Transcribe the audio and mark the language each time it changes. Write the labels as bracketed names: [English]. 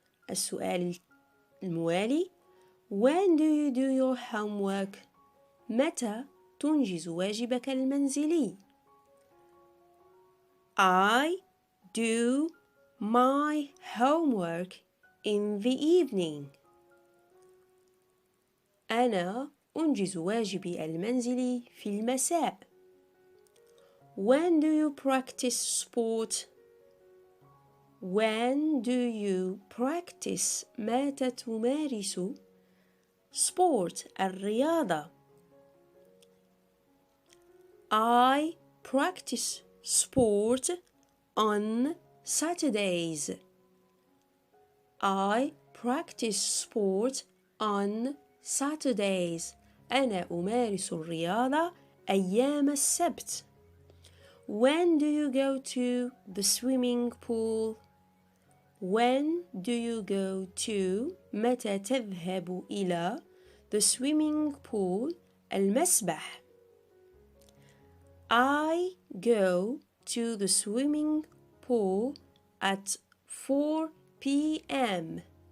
[Arabic] السؤال الموالي [English] When do you do your homework? [Arabic] متى تنجز واجبك المنزلي؟ [English] I do my homework in the evening. [Arabic] أنا أنجز واجبي المنزلي في المساء. [English] When do you practice sport? When do you practice [Arabic] متى تمارس [English] sport [Arabic] الرياضة؟ [English] I practice sport on Saturdays. I practice sport on Saturdays. [Arabic] أنا أمارس الرياضة أيام السبت. [English] When do you go to the swimming pool? When do you go to [Arabic] متى تذهب إلى [English] the swimming pool [Arabic] المسبح؟ [English] I go to the swimming pool at 4 p.m.